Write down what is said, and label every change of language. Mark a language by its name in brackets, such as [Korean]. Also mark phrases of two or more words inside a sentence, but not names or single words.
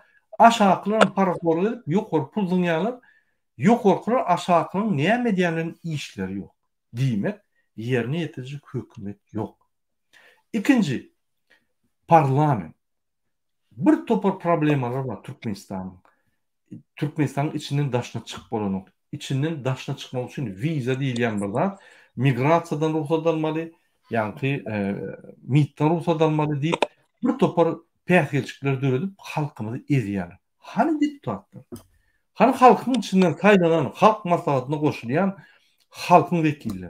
[Turkmen] Aşağıklaryň paraxor edip ýokary pul dünýalar, ýokarkylar aşağıklaryň näme diýenden işleri ýok. Diýmek, ýerine ýetirjik hökümet ýok. İkinci, parlament. Bir topar problemalar var Türkmenistan'ın. Türkmenistan'ın içinden daşına çıkıp bolanok. İçinden daşına çıkmak için viza diýilýän bir zat, migrasiýadan ruhsat almaly, ýa-ni mitden ruhsat almaly diýip bir topar pähkelçikler döredip halkymyzy ezýärler. Hani deputatlar? Hani halkyň içinden saýlanan, halk maslahatyna goşulýan halkyň wekilleri?